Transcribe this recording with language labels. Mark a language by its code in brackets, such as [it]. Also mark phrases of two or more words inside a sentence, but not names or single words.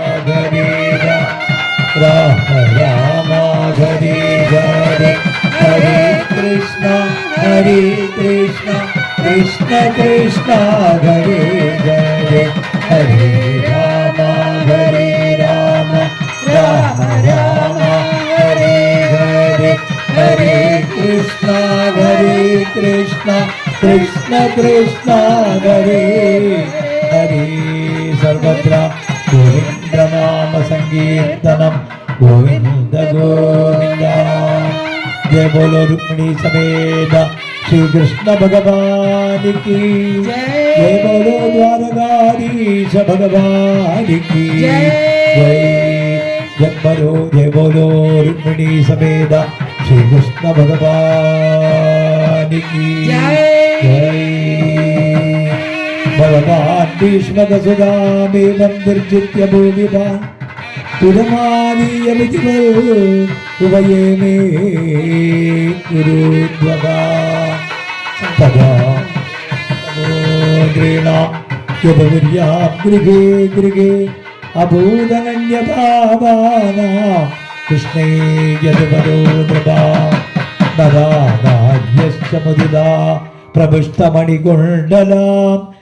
[sa] രാമ രാമ ഹരേ ഹരേ, ഹരേ കൃഷ്ണ കൃഷ്ണ കൃഷ്ണ ഹരേ ഹരേ, ഹരേ രാമ രാമ രാമ ഹരേ ഹരേ, ഹരേ കൃഷ്ണ കൃഷ്ണ കൃഷ്ണ ഹരേ ഹരേ. സർവത്ര ഗോവിന്ദനാമ സങ്കീർത്തനം, ഗോവിന്ദ ഗോവിന്ദ. [hi] जय बोलो रुक्मिणी समेत श्रीकृष्ण भगवान की जय, बोलो द्वारकाधीश भगवान की जय. जय बोलो रुक्मिणी समेत श्रीकृष्ण भगवान की जय. [sa] भगवान भीष्मकसुतामेवं निर्जित्य भूमिपान् पुरमानीय विधिवल उभयेमे कुरुद्वः. तदा गृहे अभूदनन्यभावाना कृष्णे यद्वरो नृपा नरानार्यश्च मुदिता प्रविष्टमणिकुण्डलां